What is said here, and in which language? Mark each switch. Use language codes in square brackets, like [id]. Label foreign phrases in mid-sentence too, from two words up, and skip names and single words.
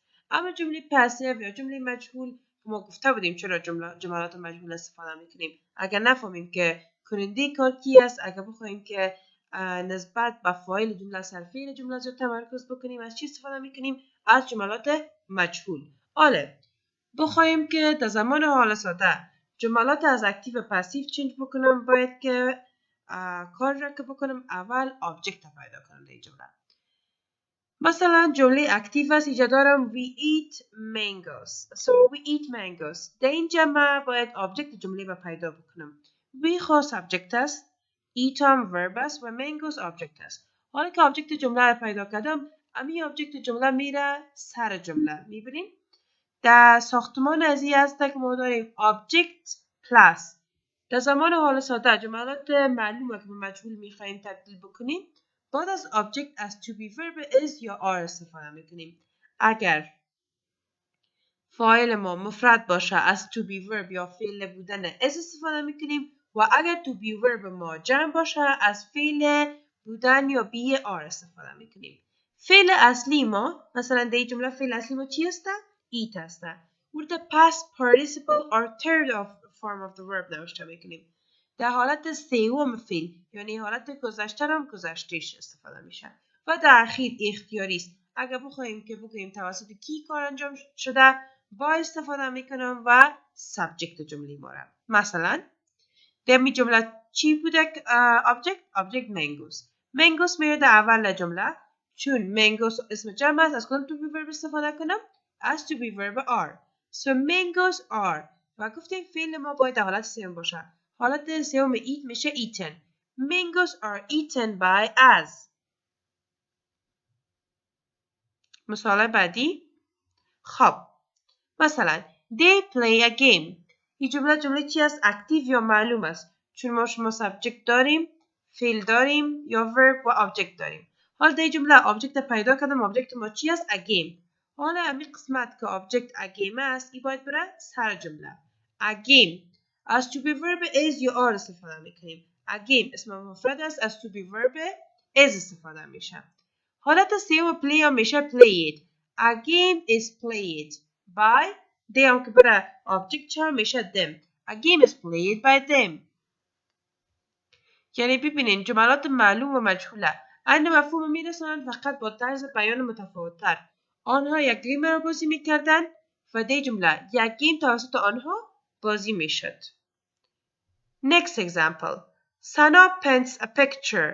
[fa] اما جمله پسیو یا جمله مجهول ما گفته بودیم چرا جملات مجهول استفاده میکنیم اگر نفهمیم که کننده کار کی است اگر بخوایم که نسبت به فاعل جمله صرفه جمله زیاد تمرکز بکنیم از چی استفاده میکنیم از جملات مجهول. حالا بخوایم که در زمان حال ساده جملات از اکتیو و پسیو چنج بکنم باید که کار را که بکنم اول آبجکت پیدا کنم در جمله. مثلا جمله اکتیو است اینجا دارم [en] we eat mangoes so we eat mangoes [fa] در اینجا من باید آبجکت جمله را پیدا بکنم we خود سابجکت است eat هم ورب است و mangoes آبجکت است. حالا که آبجکت جمله را پیدا کردم امی آبجکت جمله میره سر جمله میبینیم در ساختمان از این هست که ما داریم آبجکت پلاس در زمان حال ساده جملات معلومه که به مجهول میخوایم تبدیل بکنیم بعد از آبجکت از [en] to be verb is [fa] یا are استفاده میکنیم. اگر فاعل ما مفرد باشه از [en] to be verb [fa] یا فعل بودن is استفاده میکنیم و اگر [en] to be verb [fa] ما جمع باشه از فعل بودن یا be are استفاده میکنیم. فعل اصلی ما مثلا در این جمله فعل اصلی ما چی هسته؟ [en] eat [fa] هسته. مورد [en] past participle or third form of the verb [fa] نوشته میکنیم. در حالت سوم فعل یعنی حالت گذشته هم گذشتهش استفاده میشه و در اخیر اختیاری است. اگر بخوایم که بگوییم توسط کی کار انجام شده با استفاده میکنم و سابجکت جمله ما را. مثلا در می جمله چی بوده آبجکت منگوس میره در اول جمله چون منگوس اسم جمع است از کدام [en] to be verb [fa] استفاده کنم از [en] to be verb are so mangoes are [fa] و گفتیم فعل ما باید در حالت سوم باشه. حالت سوم [en] eat میشه eaten mangoes are eaten by us. [fa] مثال بعدی خب مثلا [en] they play a game [fa] این جمله چی است اکتیو یا معلوم است چون ما شما سابجکت داریم فعل داریم یا ورب و آبجکت داریم. حالا در جمله آبجکت پیدا کردم آبجکت ما چی است [en] a game. [fa] حالا همین قسمت که آبجکت [en] a game [fa] است این باید بره سر جمله [en] a game [fa] از [en] to be verb is [fa] یا are استفاده میکنیم. [en] a game [fa] اسم مفرد است از [en] to be verb is [fa] استفاده میشه. حالت سوم play هم میشه [en] played a game is played by they [fa] هم که برای object چه میشه [en] them a game is played by them. [fa] یعنی ببینین جملات معلوم و مجهوله این مفهوم میرسونن فقط با طرز بیان متفاوت‌تر. آنها یک گیم را بازی میکردن و در جمله یک گیم توسط آنها بازی میشد. [en] Next example Sana paints a picture.